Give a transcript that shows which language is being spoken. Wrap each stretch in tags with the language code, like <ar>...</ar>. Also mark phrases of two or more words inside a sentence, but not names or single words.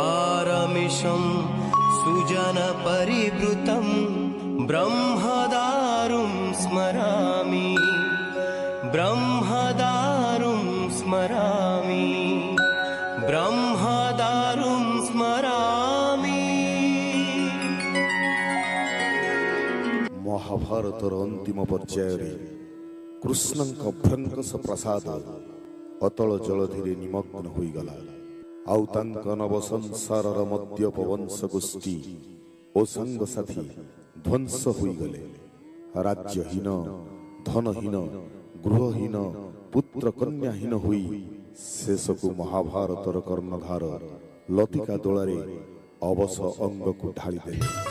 <sa>सारमिशं सुजनपरिवृतं ब्रह्मदा ब्रह्मदारुं स्मरामि ब्रह्मदारुं स्मरामि ब्रह्मदारुं स्मरामि।</sa> <or>ମହାଭାରତର ଅନ୍ତିମ ପର୍ଯ୍ୟାୟର कृष्णଙ୍କ ଅଭ୍ୟଙ୍କଶ ପ୍ରସାଦ ଅତଳ ଜଳଧିରେ ନିମଗ୍ନ ହୋଇଗଲା। ଆଉ ତାଙ୍କ ନବ ସଂସାରର ମଦ୍ୟପ ବଂଶ ଗୋଷ୍ଠୀ ଓ ସାଙ୍ଗସାଥୀ ଧ୍ୱଂସ ହୋଇଗଲେ। ରାଜ୍ୟହୀନ, ଧନହୀନ, ଗୃହହୀନ, ପୁତ୍ର କନ୍ୟାହୀନ ହୋଇ ଶେଷକୁ ମହାଭାରତର କର୍ଣ୍ଣଧାର ଲତିକା ଦୋଳାରେ ଅବଶ ଅଙ୍ଗକୁ ଢାଳିଦେଲେ।</or>